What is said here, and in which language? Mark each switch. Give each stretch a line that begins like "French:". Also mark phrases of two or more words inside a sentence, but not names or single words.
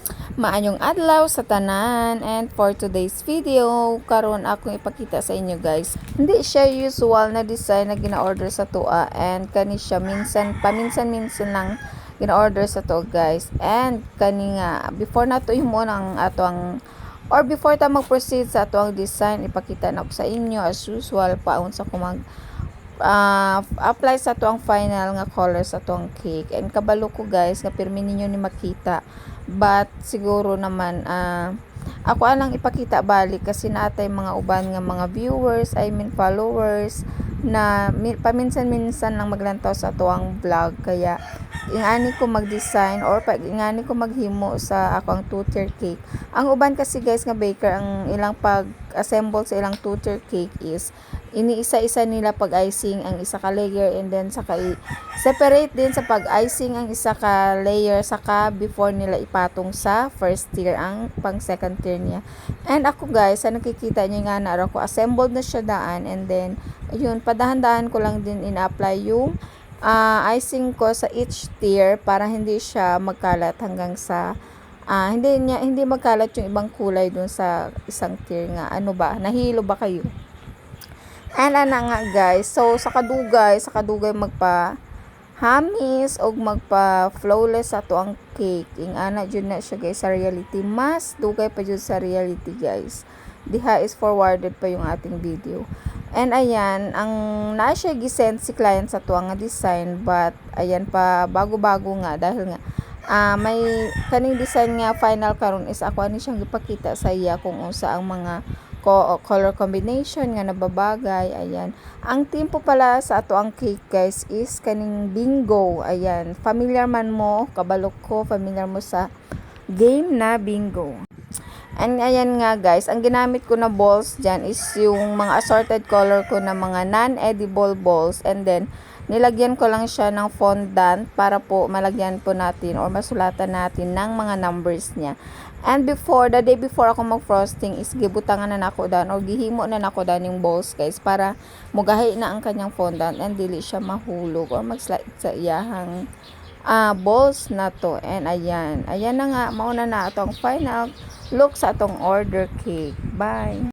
Cebuano: Maayong adlaw sa tanan,
English: and for today's video
Cebuano: karon akong ipakita sa inyo guys. Hindi siya usual na design na gina-order sa tua, and kani siya paminsan-minsan lang gina-order sa to guys. And kani nga before nato himo ang atong or before ta mag-proceed sa atong design, ipakita na ko sa inyo
English: as usual
Cebuano: paun sa kumag apply sa tuang final nga color sa tuang cake. And kabalo ko guys nga pirmi ninyo ni makita, but siguro naman ako alang ipakita balik kasi natay mga uban nga mga viewers,
English: I mean followers
Cebuano: na paminsan-minsan lang maglantaw sa tuang vlog, kaya ingani ko mag-design or pag ingani ko maghimo sa akong
English: two-tier cake.
Cebuano: Ang uban kasi guys nga baker, ang ilang pag-assemble sa ilang
English: two-tier cake
Cebuano: is iniisa-isa nila pag-icing ang isa ka layer, and then saka separate din sa pag-icing ang isa ka layer saka before nila ipatong sa
English: first tier
Cebuano: ang pang
English: second tier
Cebuano: niya.
Filipino: And ako guys, sa nakikita nyo nga na ko assembled na siya daan, and then ayun, padahan-dahan ko lang din ina-apply yung icing ko sa
English: each tier
Filipino: para hindi siya magkalat hanggang sa hindi magkalat yung ibang kulay dun sa isang tier nga. Ano ba? Nahilo ba kayo?
Cebuano: And ana nga guys, so sa kadugay magpa hamis og magpa flawless ato ang cake. Ing ana jud na siya guys sa reality. Mas dugay pa jud sa reality guys. Diha is forwarded pa yung ating video. And ayan, ang na siya gisend si client sa tuwa nga design, but ayan pa bago-bago nga dahil nga may kaning design nga final karon is ako ani siyang gipakita sa iya kung unsa ang mga
English: color combination
Cebuano: nga nababagay. Ayan, ang tempo pala sa ato ang cake guys is kaning bingo. Ayan, familiar man mo, kabalok ko, familiar mo sa game na bingo.
Filipino: And ayan nga guys, ang ginamit ko na balls dyan is yung mga
English: assorted color
Filipino: ko na mga
English: non-edible balls,
Filipino: and then nilagyan ko lang siya ng fondant para po malagyan po natin or masulatan natin ng mga numbers niya.
English: And the day before
Cebuano: ako mag-frosting is gibutangan na nako dan or gihimo na nako dan yung balls guys para mugahi na ang kanyang fondant and dili siya mahulog or mag-slide sa iyahang balls na to. And ayan na nga, mauna na atong
English: final look
Cebuano: sa atong
English: order cake. Bye!